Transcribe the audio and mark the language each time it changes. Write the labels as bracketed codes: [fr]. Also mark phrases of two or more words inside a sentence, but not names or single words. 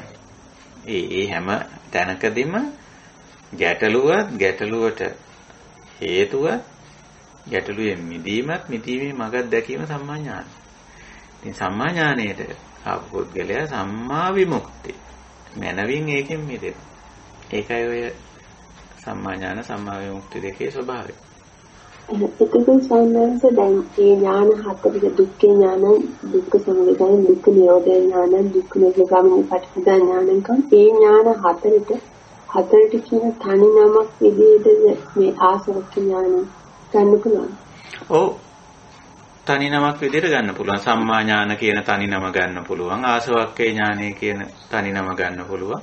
[si] ඒ හැම තැනකදීම ගැටලුවට හේතුව ගැටලුවෙන් මිදීමේ මගක් දැකීම සම්මා ඥානයි. ඉතින් සම්මා ඥානයේට ආපු පුද්ගලයා [pi] සම්මා විමුක්ති. [si] මනවින් ඒකෙන් මිදෙනවා. ඒකයි ඔය [pi] සම්මා ඥාන සම්මා විමුක්ති [si] දෙකේ ස්වභාවය. එතකොට සාමාන්‍යයෙන් දැන් මේ ඥාන හතරක දුක්ඛ ඥාන, දුක්ඛ සමුදය ඥාන, දුක්ඛ නිරෝධ ඥාන, දුක්ඛ නිරෝධගාමිනී පටිපදා ඥාන කියන මේ ඥාන හතරට කියන තනි නමක් විදිහට මේ ආසවක්ඛ ඥාන ගන්න පුළුවන්. ඔව්. තනි නමක් විදිහට ගන්න පුළුවන්. [pi] සම්මා ඥාන [si] කියන තනි නම ගන්න පුළුවන්. ආසවක්ඛ ඥානය කියන තනි නම ගන්න පුළුවන්.